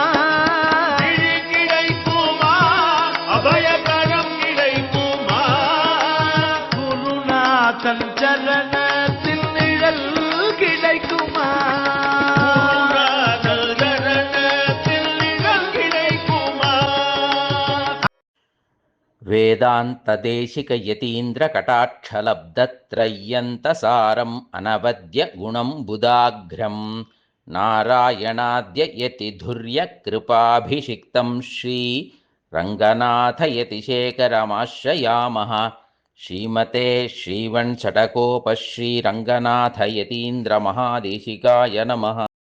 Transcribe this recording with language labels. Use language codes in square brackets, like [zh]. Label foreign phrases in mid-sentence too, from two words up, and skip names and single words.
[ta] விழி கிடைக்குமா? அபயகரம் கிடைக்குமா? குருநாதன் சரணத்தில் நிழல் கிடைக்குமா? குருநாதர் சரணத்தில் நிழல் கிடைக்குமா? [sa] वेदान्तदेशिकयतीन्द्रकटाक्षलब्धत्रय्यन्तसारम् अनवद्यगुणं बुधाग्र्यं नारायणाद्ययतिधुर्यकृपाभिषिक्तं श्रीरङ्गनाथयतिशेखरमाश्रयामः श्रीमते श्रीवंशटकोपश्रीरङ्गनाथयतीन्द्रमहादेशिकाय नमः।